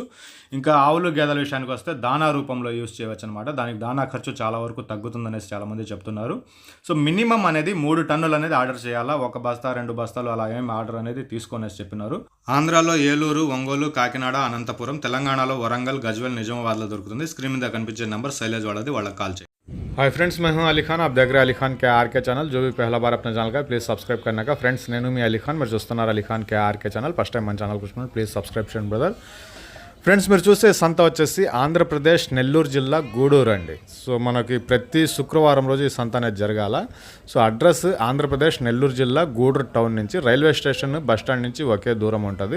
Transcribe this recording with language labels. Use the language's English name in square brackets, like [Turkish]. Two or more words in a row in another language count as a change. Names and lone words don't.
[Telugu] ఇంకా ఆవులు గేదెల విషయానికి వస్తే దానా రూపంలో యూస్ చేయవచ్చు అనమాట. దానికి దానా ఖర్చు చాలా వరకు తగ్గుతుందనేసి చాలామంది చెప్తున్నారు. [English] so minimum [Telugu] అనేది 3 టన్నులు అనేది ఆర్డర్ చేయాలా, 1 బస్తా 2 బస్తాలు అలా ఏం ఆర్డర్ అనేది తీసుకొనేసి చెప్పినారు. ఆంధ్రాలో ఏలూరు, ఒంగోలు, కాకినాడ, అనంతపురం, తెలంగాణలో వరంగల్, గజ్వేల్, నిజామాబాద్లో దొరుకుతుంది. స్క్రీన్ మీద కనిపించే నెంबर सैलेज वाला వాళ్ళకి కాల్ చేయండి. [English] hi friends, [Hindi] मैं हूं अली खान. आप देख रहे हैं अली खान के आर के चैनल. जो भी पहला बार अपने चैनल का [English] please subscribe [Hindi] करने का. [Telugu] फ्रेंड्स నేను మీ అలీ ఖాన్, మీరు చూస్తున్నారు అలీ ఖాన్ కే ఆర్ కే ఛానల్. [English] first time [Telugu] మన ఛానల్ చూస్తున్నారు [English] please subscribe [Telugu] చేయండి బ్రదర్. ఫ్రెండ్స్ మీరు చూసే సంత వచ్చేసి ఆంధ్రప్రదేశ్ నెల్లూరు జిల్లా గూడూరు అండి. సో మనకి ప్రతి శుక్రవారం రోజు ఈ సంత అనేది జరగాల. [English] so address [Telugu] ఆంధ్రప్రదేశ్ నెల్లూరు జిల్లా గూడూరు టౌన్ నుంచి [English] railway station bus stand [Telugu] నుంచి ఒకే దూరం ఉంటుంది.